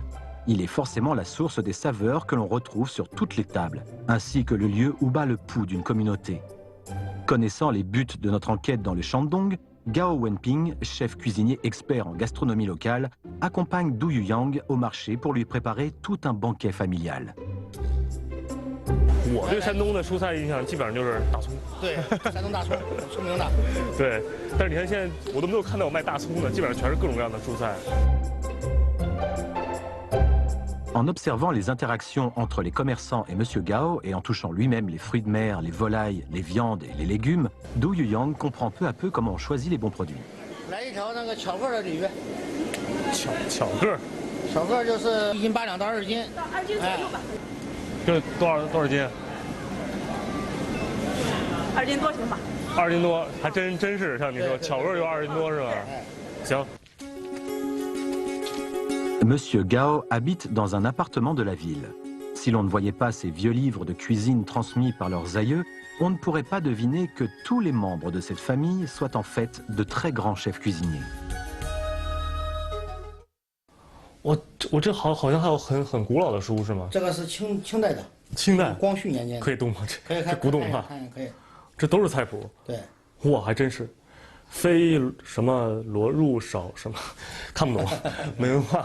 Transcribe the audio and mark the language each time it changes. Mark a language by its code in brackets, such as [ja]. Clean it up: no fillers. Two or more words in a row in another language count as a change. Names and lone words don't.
[fr] Il est forcément la source des saveurs que l'on retrouve sur toutes les tables, ainsi que le lieu où bat le pouls d'une communauté. Connaissant les buts de notre enquête dans le Shandong, Gao Wenping, chef cuisinier expert en gastronomie locale, accompagne Du Yuyang au marché pour lui préparer tout un banquet familial. [zh] 我对山东的蔬菜印象基本上就是大葱。对，山东大葱出名的。对，但是你看现在我都没有看到有卖大葱的，基本上全是各种各样的蔬菜。 [fr] En observant les interactions entre les commerçants et M. Gao et en touchant lui-même les fruits de mer, les volailles, les viandes et les légumes, Du Yuyang comprend peu à peu comment on choisit les bons produits. [zh] 来一条那个巧个的鲤鱼，巧个，巧个就是1斤8两到2斤，到2斤左右吧。这多少斤 2斤多行吧？2斤多，还真是像你说，巧个就2斤多是吧？行。 [fr] Monsieur Gao habite dans un appartement de la ville. Si l'on ne voyait pas ces vieux livres de cuisine transmis par leurs aïeux, on ne pourrait pas deviner que tous les membres de cette famille soient en fait de très grands chefs cuisiniers. [zh] 我这好像还有很古老的书是吗？这个是清代的。清代。光绪年间。可以动吗？可以看。这古董啊。可以。这都是菜谱。对。哇，还真是。非什么罗入少什么，看不懂，没文化。